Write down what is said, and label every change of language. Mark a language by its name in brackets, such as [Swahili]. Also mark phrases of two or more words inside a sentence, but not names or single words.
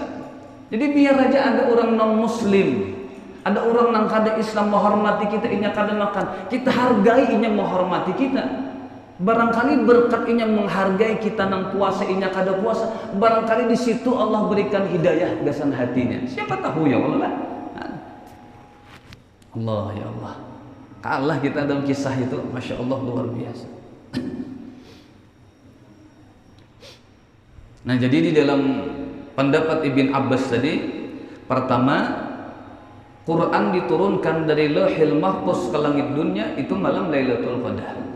[Banjar] Jadi biar aja ada orang non muslim, ada orang nang kada Islam menghormati kita, inya kada makan, kita hargai inya menghormati kita. Barangkali berkat inya menghargai kita nang puasa, inya kada puasa, barangkali di situ Allah berikan hidayah gasan hatinya. [Indonesian] Siapa tahu [Arabic] يا الله. الله يا الله. [Indonesian] Kalah kita dalam kisah itu, [Arabic] ما شاء الله [Indonesian] luar biasa. Nah jadi di dalam pendapat Ibn Abbas tadi, pertama Quran diturunkan dari Lauhil Mahfuz ke langit dunia itu malam Lailatul Qadar.